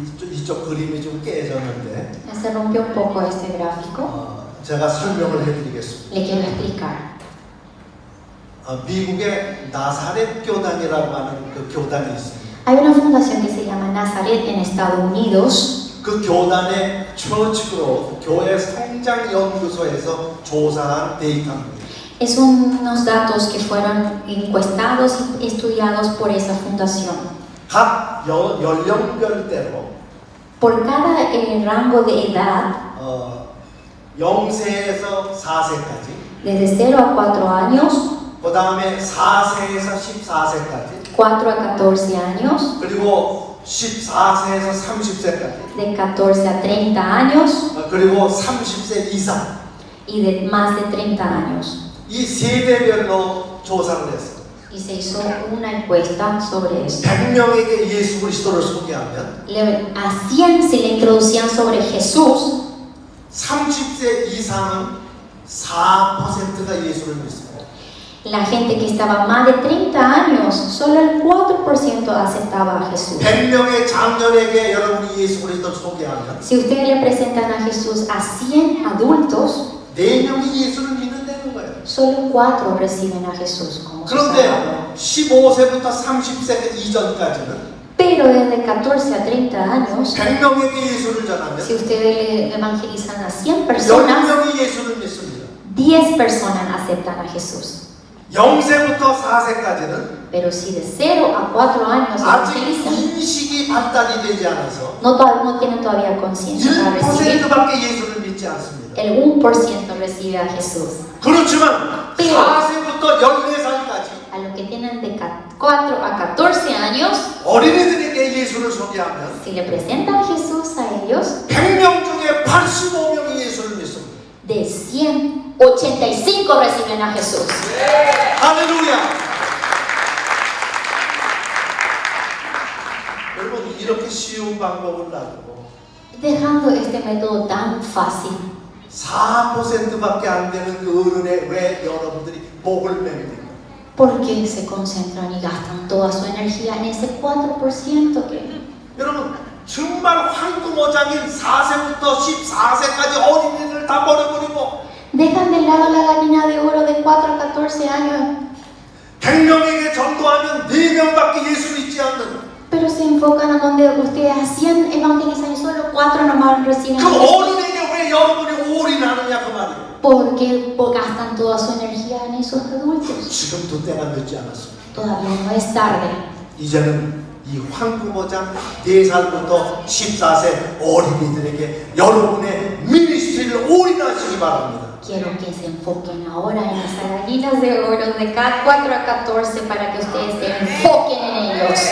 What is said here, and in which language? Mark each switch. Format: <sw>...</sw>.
<ko>이쪽 그림이 좀 깨졌는데</ko> <es>Se rompió un poco este gráfico.</es> <ko>제가 설명을 해드리겠습니다.</ko> <es>Le quiero explicar.</es> <ko>미국의 나사렛 교단이라고 하는 그 교단이 있습니다.</ko> <es>Hay una fundación que se llama Nazaret en Estados Unidos.</es> <ko>그 교단의 처치로 교회 성장 연구소에서 조사한 데이터입니다.</ko> <es>Es unos datos que fueron encuestados y estudiados por esa fundación.</es> <ko>각 연령별대로</ko> <es>Por cada rango de edad,</es> <ko>0세에서 4세까지,</ko> <es>desde 0 a 4 años,</es> <ko>그 다음에 4세에서 14세까지,</ko> <es>4 a 14 años,</es> <ko>그리고 14세에서 30세까지,</ko> <es>de 14 a 30 años</es> <ko>그리고 30세 이상</ko> <es>y de más de 30 años.</es> <ko>이 세대별로 조사를 했어요.</ko> <es>Y se hizo una encuesta sobre eso.</es> <ko>100명에게 예수 그리스도를 소개하면</ko> <es>Se le introducían sobre Jesús.</es> <ko>30세 이상은 4%가 예수를 믿습니다.</ko> <es>La gente que estaba más de 30 años, solo el 4% aceptaba a Jesús.</es> <ko>100명의 장년에게 여러분이 예수 그리스도를 소개하면</ko> <es>Si ustedes le presentan a Jesús a 100 adultos,</es> <ko>4명이 예수를 믿는다는 거예요.</ko> <es>solo 4 reciben a Jesús como su Salvador.</es> <ko>그런데 15세부터 30세 이전까지는</ko> <es>Pero desde 14 a 30 años,</es> <ko>100명에게 예수를 전하면</ko> <es>si ustedes le evangelizan a 100 personas,</es> <ko>10명이 예수를 믿습니다.</ko> <es>10 personas aceptan a Jesús.</es> <ko>0세부터 4세까지는</ko> <es>Pero si de 0 a 4 años</es> <ko>아직</ko> <es>evangelizan,</es> <ko>인식이 발달이 되지 않아서</ko> <es>no tienen todavía conciencia para recibir.</es> <ko>1%밖에 예수를 믿지 않습니다.</ko> <es>El 1% recibe a Jesús.</es> <ko>그렇지만</ko> <es>pero</es> <ko>4세부터 14살까지</ko> <es>a los que tienen de 4 a 14 años,</es> <ko>어린이들에게 예수를 소개하면</ko> <es>si le presentan a Jesús a ellos,</es> <ko>100명 중에 85명이 예수를 믿습니다.</ko> <es>de 100, 85 reciben a Jesús.</es> <ko>할렐루야! 여러분 이렇게 쉬운 방법을 놔두고</ko> <es>Dejando este método tan fácil,</es> <ko>4%밖에 안 되는 그 어른에 왜 여러분들이 목을 맵니까?</ko> <es>¿por qué se concentran y gastan toda su energía en ese 4% que...</es> <ko>여러분 정말 황금어장인 4세부터 14세까지 어린이들 다 버려버리고</ko> <es>Dejan de lado la gallina de oro de 4 a 14 años,</es> <ko>100명에게 전도하면 4명밖에 예수 믿지 않는</ko> <es>pero se enfocan a donde ustedes a 100 evangelizan y solo 4 nomás reciben 그 a Jesús.</es> <ko>어른에게 왜 여러분이 올인하느냐 그 말이에요.</ko> <es>¿Por qué gastan toda su energía en esos adultos?</es> <ko>지금도 때가 늦지 않았습니다.</ko> <es>Todavía no es tarde.</es> <ko>이제는 이 황금어장 4살부터 14세 어린이들에게 여러분의 미니스트리를 올인하시기 바랍니다.</ko> <es>Quiero que se enfoquen ahora en esas gallinas de oro de 4 a 14 para que ustedes se enfoquen en ellos.</es>